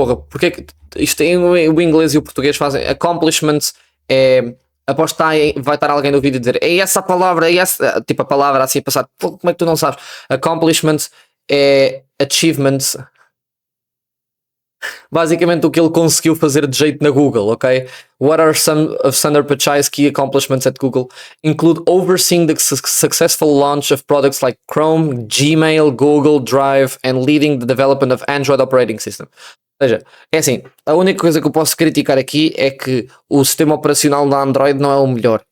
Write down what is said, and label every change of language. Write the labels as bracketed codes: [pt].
[pt] Porque é que isto tem o inglês e o português fazem accomplishments? Aposto que vai estar alguém no vídeo a dizer é essa a palavra, é essa, tipo a palavra assim a passar. Como é que tu não sabes? Accomplishments é achievements. Basicamente o que ele conseguiu fazer de jeito na Google, ok? [en] What are some of Sundar Pichai's key accomplishments at Google? Include overseeing the successful launch of products like Chrome, Gmail, Google Drive, and leading the development of Android operating system. [pt] Ou seja, é assim, a única coisa que eu posso criticar aqui é que o sistema operacional da Android não é o melhor.